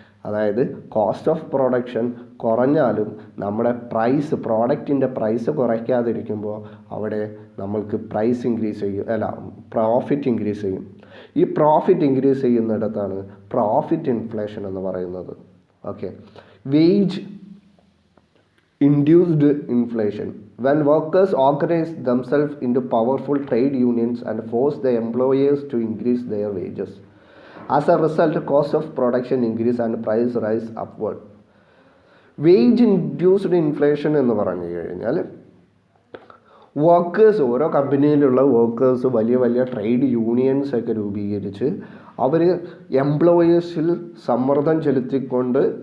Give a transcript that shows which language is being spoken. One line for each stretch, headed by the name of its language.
Malayalam: അതായത് cost of production കുറഞ്ഞാലും നമ്മുടെ പ്രോഡക്റ്റിൻ്റെ പ്രൈസ് കുറയ്ക്കാതിരിക്കുമ്പോൾ അവിടെ നമ്മൾക്ക് പ്രൈസ് ഇൻക്രീസ് ചെയ്യും, പ്രോഫിറ്റ് ഇൻക്രീസ് ചെയ്യും. ഈ പ്രോഫിറ്റ് ഇൻക്രീസ് ചെയ്യുന്നിടത്താണ് പ്രോഫിറ്റ് ഇൻഫ്ലേഷൻ എന്ന് പറയുന്നത്. Okay, wage
English: induced inflation. When workers organize themselves into powerful trade unions and force the employers to increase their wages. As a result, cost of production increase and price rise upward.
Malayalam: Wage induced inflation എന്ന് പറഞ്ഞു കഴിഞ്ഞാൽ workers, ഓരോ കമ്പനിയിലുള്ള workers വലിയ വലിയ trade unions ഒക്കെ രൂപീകരിച്ച് അവർ എംപ്ലോയേഴ്സിൽ സമ്മർദ്ദം ചെലുത്തിക്കൊണ്ട്